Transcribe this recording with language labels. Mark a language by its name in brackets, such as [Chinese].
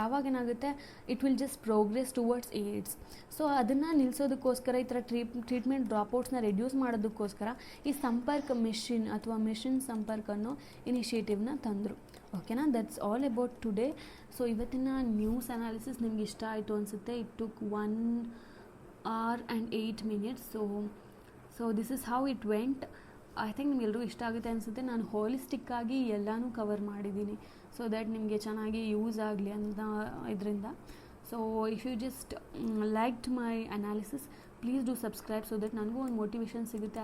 [Kannada] ಆವಾಗ ಏನಾಗುತ್ತೆ, [English] It will just progress towards AIDS. [Kannada] So ಅದನ್ನು ನಿಲ್ಲಿಸೋದಕ್ಕೋಸ್ಕರ ಈ ಥರ ಟ್ರೀಟ್ಮೆಂಟ್ ಡ್ರಾಪ್ಔಟ್ಸ್ನ ರೆಡ್ಯೂಸ್ ಮಾಡೋದಕ್ಕೋಸ್ಕರ ಈ ಸಂಪರ್ಕ್ ಮಿಷನ್ ಅಥವಾ ಮಿಷನ್ ಸಂಪರ್ಕ್ ಅನ್ನೋ ಇನಿಷಿಯೇಟಿವ್ನ ತಂದರು. ಓಕೆನಾ, [English] That's all about today. [Kannada] So ಇವತ್ತಿನ ನ್ಯೂಸ್ ಅನಾಲಿಸಿಸ್ ನಿಮ್ಗೆ ಇಷ್ಟ ಆಯಿತು ಅನಿಸುತ್ತೆ. [English] It took 1 hour and 8 minutes. So this is how it went. I think [Kannada] ನಿಮಗೆಲ್ಲರೂ ಇಷ್ಟ ಆಗುತ್ತೆ ಅನಿಸುತ್ತೆ. ನಾನು ಹೋಲಿಸ್ಟಿಕ್ಕಾಗಿ ಎಲ್ಲನೂ ಕವರ್ ಮಾಡಿದ್ದೀನಿ, ಸೊ ದ್ಯಾಟ್ ನಿಮಗೆ ಚೆನ್ನಾಗಿ ಯೂಸ್ ಆಗಲಿ ಅಂತ ಇದರಿಂದ. [English] so if you just liked my analysis, please do subscribe so that [Kannada] ನನಗೂ ಒಂದು ಮೋಟಿವೇಶನ್ ಸಿಗುತ್ತೆ.